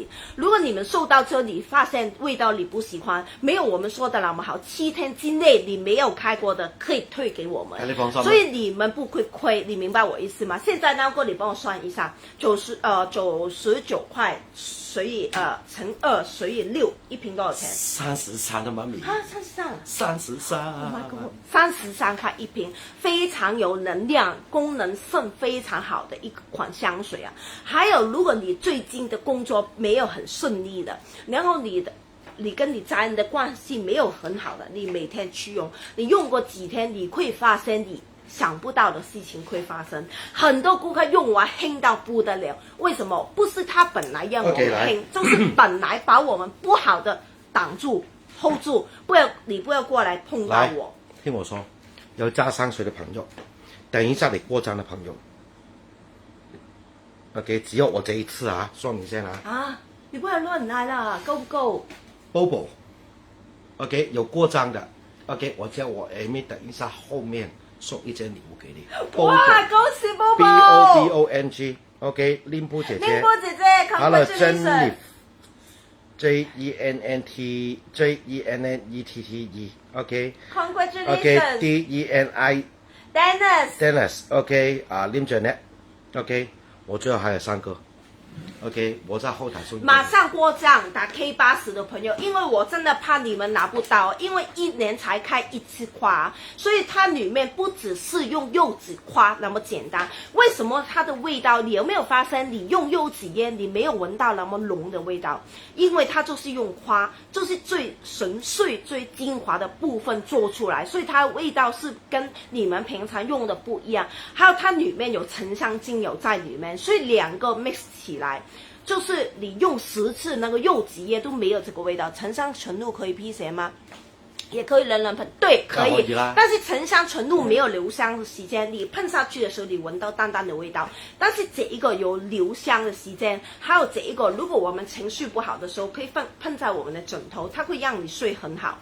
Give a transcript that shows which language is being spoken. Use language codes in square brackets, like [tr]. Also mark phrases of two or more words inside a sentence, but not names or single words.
[zh] 如果你們收到之後，你發現味道你不喜歡，沒有我們說的那麼好，7天之內你沒有開過的，可以退給我們。你放心。所以你們不會虧，你明白我意思嗎？現在那個你幫我算一下，99塊乘以乘以6，一瓶多少錢 33的媽咪。啊 ，33。 [en] Oh my god， [zh] 33 塊一瓶，非常有能量，功能性非常好的一款香水啊。還有，如果你最近的工作沒有很順利的，然後你跟你家人的關係沒有很好的，你每天去用，你用過幾天，你會發現你想不到的事情會發生。很多顧客用完興到不得了，為什麼？不是他本來讓我們興，就是本來把我們不好的擋住 hold 住，你不要過來碰到我。聽我說，有揸香水的朋友，等一下你過賬的朋友，OK， 只有我這一次啊，說明先啊。啊，你不要亂來了，夠不夠？Bobo，OK， 有過賬的 ，OK， 我叫我 Amy， 等一下後面送一件禮物給你。哇，恭喜 B O B O N G，OK， 林波姐姐。林波姐姐 ，congratulations。 Jennette Jennette，OK。 [en] Congratulations。 [zh] Deni。Dennis，OK， 林 Jennette，OK， 我最後還有3個。OK， 我在後台送。馬上過賬打 K80 的朋友，因為我真的怕你們拿不到，因為1年才開1次花，所以它裡面不只是用柚子花那麼簡單。為什麼它的味道？你有沒有發現，你用柚子煙，你沒有聞到那麼濃的味道？因為它就是用花，就是最純粹、最精華的部分做出來，所以它的味道是跟你們平常用的不一樣。還有它裡面有沉香精油在裡面，所以兩個 mix 起來。就是你用10次那個柚子葉都沒有這個味道，沉香純露可以辟邪嗎？也可以人噴，對，可以。但是沉香純露沒有留香的時間，你噴下去的時候，你聞到淡淡的味道。但是這一個有留香的時間，還有這一個，如果我們情緒不好的時候，可以噴在我們的枕頭，它會讓你睡很好。